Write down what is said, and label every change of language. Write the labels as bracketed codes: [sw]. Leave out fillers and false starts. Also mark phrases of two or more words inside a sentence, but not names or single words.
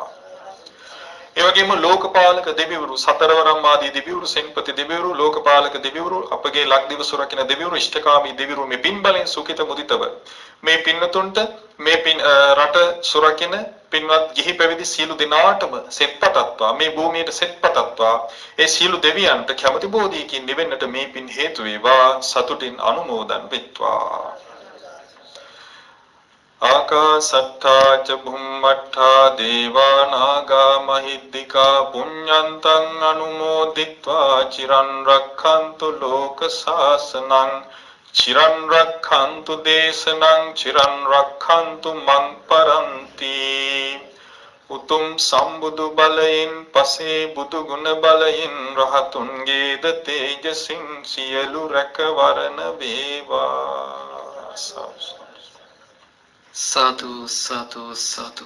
[si] ඒ වගේම ලෝකපාලක දෙවිවරු සතරවරම් ආදී දෙවිවරු සෙන්පති දෙවිවරු ලෝකපාලක දෙවිවරු අපගේ ලක්දිව සුරකින්න දෙවිවරු ඉෂ්ඨකාමී දෙවිවරු මේ පින් බලෙන් සුඛිත මුදිතව මේ පින්නතුන්ට මේ පින් රට සුරකින්න පින්වත් ගිහි පැවිදි සියලු දෙනාටම සෙත්පතත්වා මේ භූමියට සෙත්පතත්වා ඒ සියලු දෙවියන්ට කැමැති බෝධියකින් නිවෙන්නට මේ පින් හේතු වේවා සතුටින් අනුමෝදන් වෙත්වා. [pi] ආකාසට්ඨා ච බුම්මට්ඨා දේවා නාග මහිද්దికා පුඤ්ඤන්තං අනුමෝදිත්වා චිරන් රක්ඛන්තු ලෝක සාසනං චිරන් රක්ඛන්තු දේශනං චිරන් රක්ඛන්තු මං පරන්ති. [si] උතුම් සම්බුදු බලයෙන් පසේ බුදු ගුණ බලයෙන් රහතුන්ගේ ද තේජසින් සියලු රැකවරණ වේවා. සාදු සාදු සාදු.